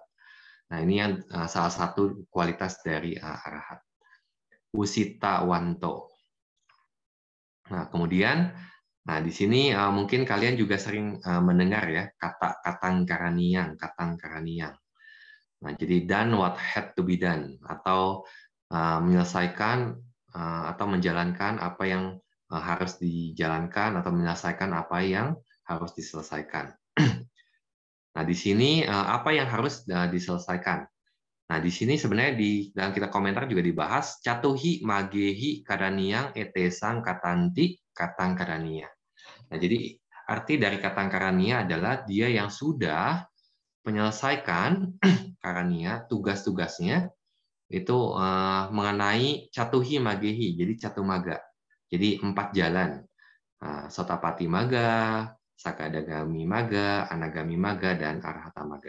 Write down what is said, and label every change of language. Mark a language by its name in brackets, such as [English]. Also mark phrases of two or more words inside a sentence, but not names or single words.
[Indonesian] Nah, ini yang salah satu kualitas dari arahat. [Pali] Usita wanto. [Indonesian] Nah, kemudian di sini mungkin kalian juga sering mendengar ya kata katangkaraniang. [English] Nah, jadi done what had to be done, [Indonesian] atau menyelesaikan atau menjalankan apa yang harus dijalankan, atau menyelesaikan apa yang harus diselesaikan. Nah, di sini apa yang harus diselesaikan? Nah, di sini sebenarnya di dalam kitab komentar juga dibahas [Pali] catuhi magehi karaniang etesang katanti katang karania. [Indonesian] Nah, jadi arti dari [Pali] katang karania [Indonesian] adalah dia yang sudah menyelesaikan karania, tugas-tugasnya itu mengenai [Pali] catuhi magehi, [Indonesian] jadi catumaga. Jadi 4 jalan. [Pali] Sotapati maga, sakadagami maga, anagami maga, dan arahata maga.